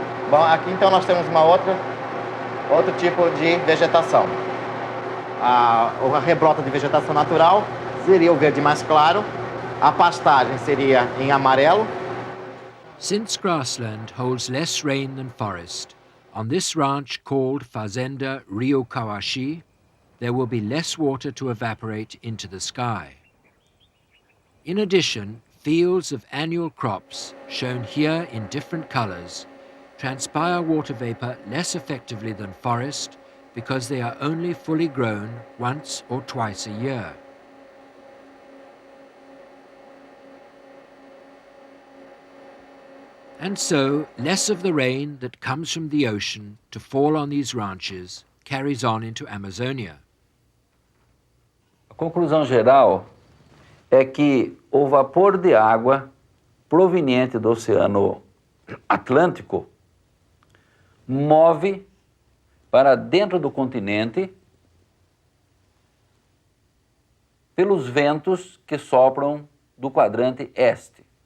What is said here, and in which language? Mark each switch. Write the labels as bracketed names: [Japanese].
[Portuguese] Bom, aqui então nós temos outro tipo de vegetação. A rebrota de vegetação natural seria o verde mais claro, a pastagem seria em amarelo. [English] Since grassland holds less rain than forest, on this ranch called Fazenda Rio Kawashi, there will be less water to evaporate into the sky. In addition, fields of annual crops, shown here in different colors, transpire water vapor less effectively than forest because they are only fully grown once or twice a year. And so, less of the rain that comes from the ocean to fall on these ranches carries on into Amazonia. [Portuguese] A conclusão geral é que o vapor de água proveniente do Oceano Atlântico move para dentro do continente pelos ventos que sopram do quadrante este.